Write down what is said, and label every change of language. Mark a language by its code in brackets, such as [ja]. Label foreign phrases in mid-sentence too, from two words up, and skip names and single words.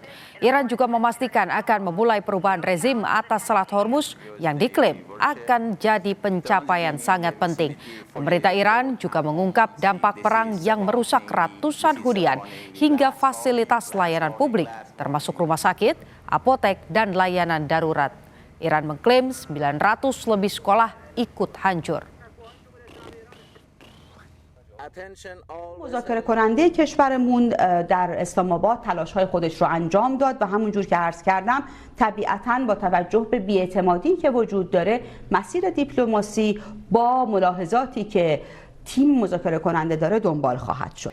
[id] Iran juga memastikan akan memulai perubahan rezim atas Selat Hormuz yang diklaim akan jadi pencapaian sangat penting. Pemerintah Iran juga mengungkap dampak perang yang merusak ratusan hunian hingga fasilitas layanan publik, termasuk rumah sakit, apotek, dan layanan darurat. Iran mengklaim 900 lebih sekolah ikut hancur. [fa] مذاکره کننده کشورمون در اسلام آباد تلاش‌های خودش رو انجام داد و همونجور که عرض کردم طبیعتاً با توجه به بی‌اعتمادی که وجود داره مسیر دیپلماسی با ملاحظاتی که تیم مذاکره کننده داره دنبال خواهد شد.